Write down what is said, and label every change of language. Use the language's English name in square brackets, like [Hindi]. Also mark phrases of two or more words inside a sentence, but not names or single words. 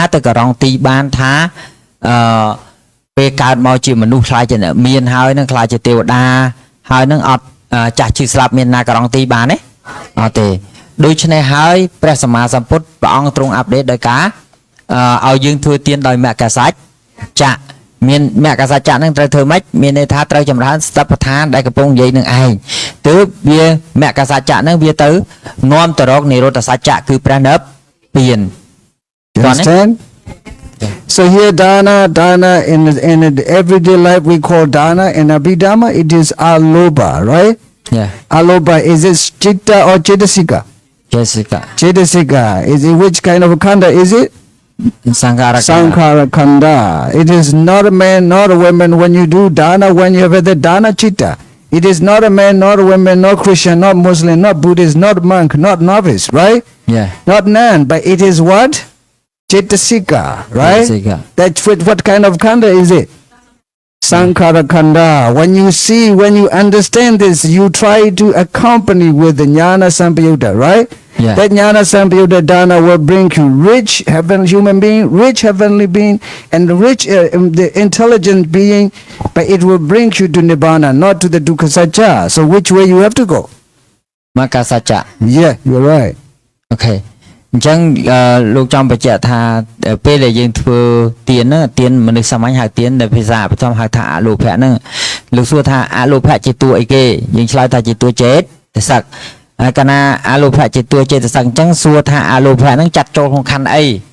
[Khmer] ទៅក៏រងទីបានថាពេលកើតមកជាមនុស្សខ្លាចជាមានហើយនឹងខ្លាចជាទេវតាហើយនឹងអត់ចាស់ឈឺស្លាប់មានណាក៏រងទីបានទេអត់ទេដូច្នេះហើយព្រះសម្មាសម្ពុទ្ធព្រះអង្គទ្រង់អាប់ដេតដោយការឲ្យយើងធ្វើទានដោយមគ្គសច្ចៈមានមគ្គសច្ចៈនឹងត្រូវធ្វើម៉េចមានន័យថាត្រូវចម្រើនសតិប្បដ្ឋានដែលកំពុងនិយាយនឹងឯងទើបវាមគ្គសច្ចៈនឹងវាទៅនាំទៅរកនិរោធសច្ចៈគឺព្រះនិព្វាន [English] Understand? So here dana in everyday life we call dana and abhidhamma it is aloba, right? Yeah. Aloba is it chitta or cetasika? Jessica Cetasika is it which kind of khanda is it? [Pali] Sankhara khanda. [English] It is not a man, not a woman when you do dana when you have the dana chitta. It is not a man, not a woman, not Christian, not Muslim, not Buddhist, not monk, not novice, right? Yeah. Not nun, but it is what? Cetasika, right? Cetasika. That's what kind of khanda is it? [Pali] Sankhara khanda. [English] When you see, when you understand this, you try to accompany with the [Pali] jnana sampayutta, [English] right? Yeah. That [Pali] jnana sampayutta [English] dana will bring you rich human being, rich heavenly being, and rich the intelligent being, but it will bring you to nibbana, not to the [Pali] dukkha sacca. [English] So which way you have to go? [Pali] Maka Sacha. [English] Yeah, you're right. Okay. [Khmer] អញ្ចឹងលោកចង់បញ្ជាក់ថាពេលដែលយើងធ្វើទានហ្នឹងទានមនុស្សសាមញ្ញហៅទានដែលភាសាបឋមហៅថាអលោភៈហ្នឹងលោកសួរថាអលោភៈជាតួអីគេយើងឆ្លើយថាជាតួចេតសិកហើយកាលណាអលោភៈជាតួចេតសិកអញ្ចឹងសួរថាអលោភៈហ្នឹងចាត់ចូលក្នុងខណ្ឌអី